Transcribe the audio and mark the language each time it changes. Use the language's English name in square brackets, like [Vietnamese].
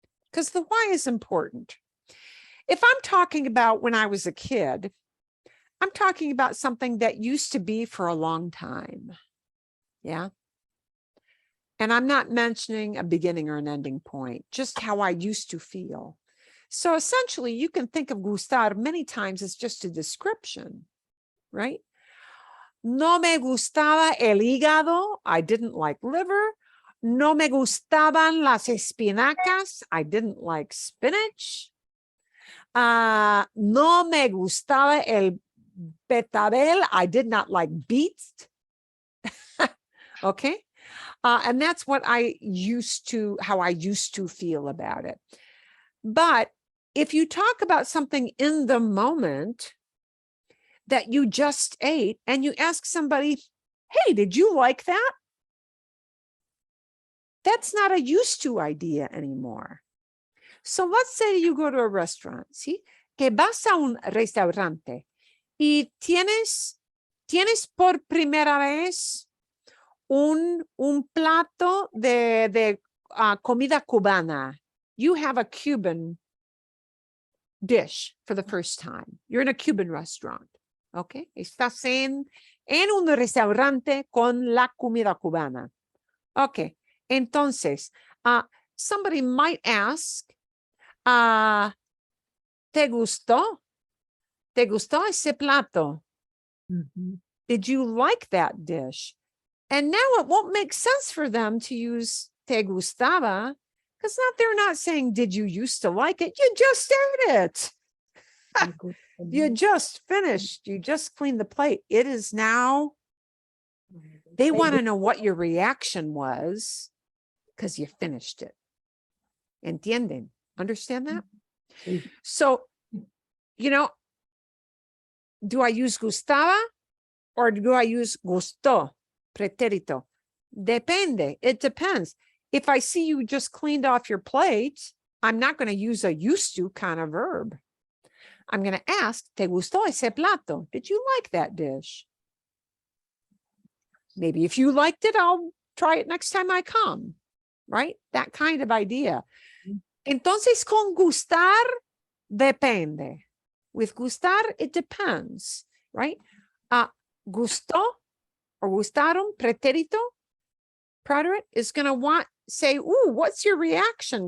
[English] Because the why is important. If I'm talking about when I was a kid, I'm talking about something that used to be for a long time. Yeah. And I'm not mentioning a beginning or an ending point, just how I used to feel. So essentially, you can think of gustar many times as just a description, right? [Spanish] No me gustaba el hígado. [English] I didn't like liver. [Spanish] No me gustaban las espinacas. [English] I didn't like spinach. [Spanish] No me gustaba el betabel. [English] I did not like beets. Okay. And that's what how I used to feel about it. But if you talk about something in the moment, that you just ate and you ask somebody, hey, did you like that? That's not a used to idea anymore. So let's say you go to a restaurant, [Spanish] ¿sí? Que vas a un restaurante y tienes por primera vez un plato de comida cubana. [English] You have a Cuban dish for the first time. You're in a Cuban restaurant, okay? [Spanish] Estás en un restaurante con la comida cubana. [English] Okay, [Spanish] entonces, [English] somebody might ask, [Spanish] ¿te gustó? ¿Te gustó ese plato? Mhm. [English] Did you like that dish? And now it won't make sense for them to use te gustaba, because they're not saying, did you used to like it? You just ate it. You just finished. You just cleaned the plate. It is now, they want to know what your reaction was because you finished it. [Spanish] ¿Entienden? [English] Understand that? [Spanish] Sí. [English] So, you know, do I use gustaba or do I use gustó? Preterito. [Spanish] Depende. [English] It depends. If I see you just cleaned off your plate, I'm not going to use a used to kind of verb. I'm going to ask, [Spanish] ¿te gustó ese plato? [English] Did you like that dish? Maybe if you liked it, I'll try it next time I come, right? That kind of idea. [Spanish] Entonces, con gustar, depende. [English] With gustar, it depends, right? Gustó or gustaron, preterito, preterite is going to say, ooh, what's your reaction?